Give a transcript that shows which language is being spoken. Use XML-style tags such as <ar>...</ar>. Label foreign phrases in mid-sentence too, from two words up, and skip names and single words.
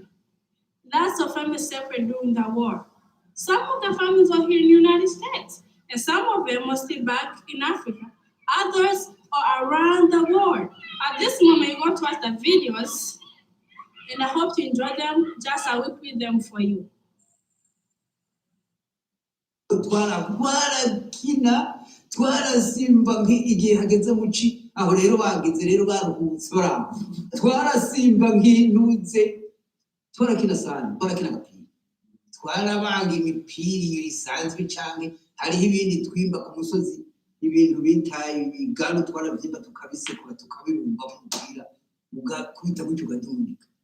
<en>Lots of families separated during the war. Some of the families are here in the United States, and some of them are still back in Africa. Others are around the world. At this moment, you're going to watch the videos, and I hope you enjoy them just as we create them for you.</en> <rn>twarakina twarasimba igihe hageze mu ci aho rero bageze rero baruhutse bara twarasimba nk'intuze twarakina sana twarakina agapira twarabanga imipira isanzwe canke hariho ibindi twimba ku musozi ibintu bitaye igano twaravyimba tukabisekura tukabirumba mu mupira ugakubita gutyo ugadundika</rn>